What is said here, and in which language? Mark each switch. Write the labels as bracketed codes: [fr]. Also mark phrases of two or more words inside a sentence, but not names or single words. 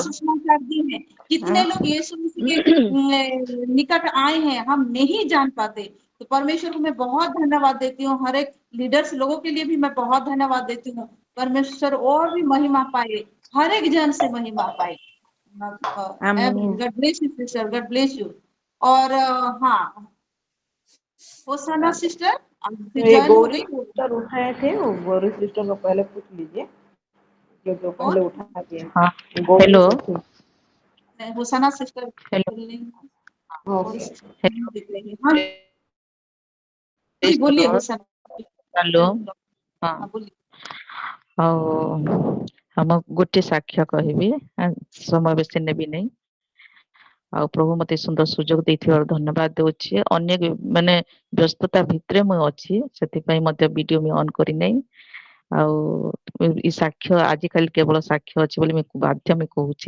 [hi] सुषमाचार दी है, कितने लोग यीशु मसीह के निकट आए हैं, हम नहीं जान पाते। तो परमेश्वर को मैं बहुत धन्यवाद देती हूँ, हर एक लीडर्स लोगों के लिए भी मैं बहुत धन्यवाद देती हूँ। परमेश्वर और भी महिमा पाए, हर एक जन से महिमा पाए। आमीन [en] God bless you sister, God bless you. [hi] और हाँ, होसाना सिस्टर तो ये ज्वाइन हो गौरी गई हो। सिस्टर उठाए थे, वो गौरी सिस्टर को पहले पूछ लीजिए, जो जो कौन? पहले उठा दिए। हाँ गौरी हेलो सिस्टर। होसाना सिस्टर हेलो बोल रही हैं। गौरी ओके। सिस्टर नहीं दिख रही है। हाँ जी, बोलिए होसाना। हेलो हाँ हाँ बोलिए। [or] ଆଉ ଆମ ଗୋଟେ ସାକ୍ଷ୍ୟ କହିବି, ସମୟ ବେଶୀ ନେବି ନାହିଁ। ଆଉ ପ୍ରଭୁ ମତେ ସୁନ୍ଦର ସୁଯୋଗ ଦେଇଥିବାରୁ ଧନ୍ୟବାଦ ଦଉଛି। ଅନେକ ମାନେ ବ୍ୟସ୍ତତା ଭିତରେ ମୁଁ ଅଛି, ସେଥିପାଇଁ ମଧ୍ୟ ଭିଡିଓ ମୁଁ ଅନ୍ କରିନାହିଁ। ଆଉ ଏ ସାକ୍ଷ୍ୟ ଆଜିକାଲି କେବଳ ସାକ୍ଷ୍ୟ ଅଛି ବୋଲି ମୁଁ ବାଧ୍ୟ ମୁଁ କହୁଛି।